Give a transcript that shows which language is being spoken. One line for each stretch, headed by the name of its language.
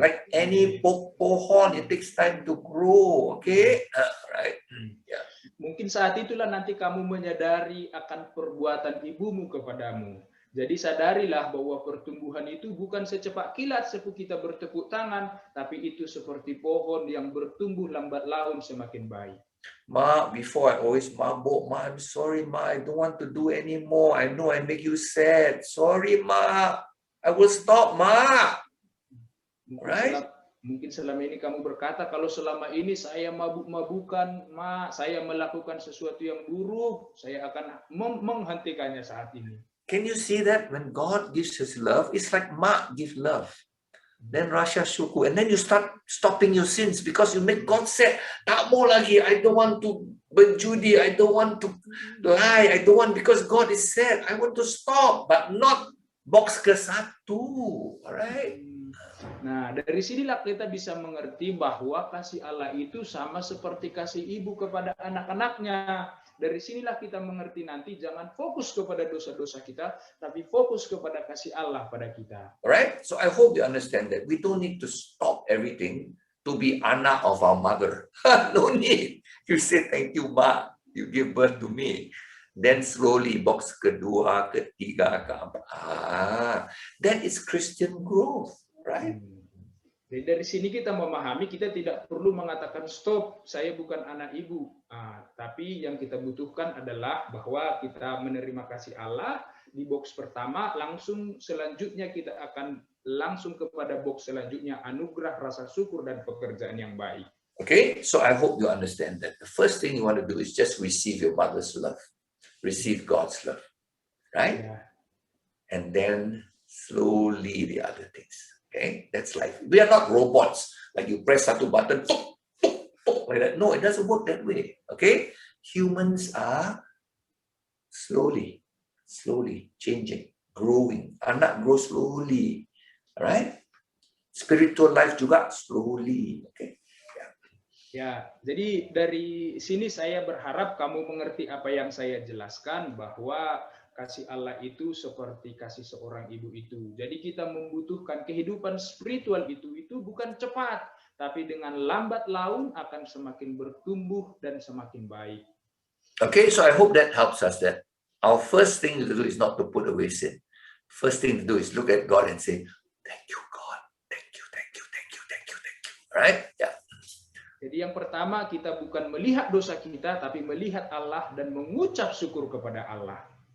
English: Like any
Indonesian: pohon,
English: it takes time to grow. Okay? Right? Yeah.
Indonesian: Mungkin saat itulah nanti kamu menyadari akan perbuatan ibumu kepadamu. Jadi sadarilah bahwa pertumbuhan itu bukan secepat kilat seperti kita bertepuk tangan, tapi itu seperti pohon yang bertumbuh lambat laun semakin baik.
English: Ma, before I always mabuk, ma, I'm sorry, ma, I don't want to do anymore. I know I make you sad. Sorry, ma. I will stop, ma. Right? Mungkin selama ini kamu berkata, kalau selama ini saya mabuk-mabukan, ma, saya melakukan sesuatu yang buruk, saya akan menghentikannya saat ini. Can you see that when God gives His love, it's like ma give love. Then Rasha Syukur, and then you start stopping your sins because you make God say,
Indonesian: tak mau lagi,
English: I don't want to
Indonesian: berjudi,
English: I don't want to lie, I don't want, because God is sad, I want to stop, but not box ke-1. Alright?
Indonesian: Nah, dari sinilah kita bisa mengerti bahwa kasih Allah itu sama seperti kasih ibu kepada anak-anaknya. Dari sinilah kita mengerti nanti jangan fokus kepada dosa-dosa kita, tapi fokus kepada kasih Allah pada kita.
English: Alright? So I hope you understand that we don't need to stop everything to be
Indonesian: anak
English: of our mother. No need. You say, thank you, ma. You give birth to me. Then slowly, box
Indonesian: kedua, ketiga, keempat.
English: That is Christian growth. Right?
Indonesian: Jadi dari sini kita memahami kita tidak perlu mengatakan stop, saya bukan anak ibu. Tapi yang kita butuhkan adalah bahwa kita menerima kasih Allah di box pertama, langsung selanjutnya kita akan langsung kepada box selanjutnya, anugerah, rasa syukur, dan pekerjaan yang baik.
English: Okay, so I hope you understand that the first thing you want to do is just receive your mother's love, receive God's love, right?
Indonesian: Ya.
English: And then slowly the other things. Okay, that's life. We are not robots. Like you press
Indonesian: satu
English: button, tuk, tuk, tuk, like that. No, it doesn't work that way. Okay, humans are slowly changing, growing.
Indonesian: Anak
English: grow slowly, right? Spiritual life
Indonesian: juga
English: slowly. Okay.
Indonesian: Ya, jadi dari sini saya berharap kamu mengerti apa yang saya jelaskan, bahwa kasih Allah itu seperti kasih seorang ibu itu. Jadi kita membutuhkan kehidupan spiritual itu bukan cepat, tapi dengan lambat laun akan semakin bertumbuh dan semakin baik.
English: Okay, so I hope that helps us, that our first thing to do is not to put away sin. First thing to do is look at God and say, thank you, God. Thank you, thank you, thank you, thank you, thank you. Right? Yeah.
Indonesian: Jadi yang pertama, kita bukan melihat dosa kita, tapi melihat Allah dan mengucap syukur kepada Allah.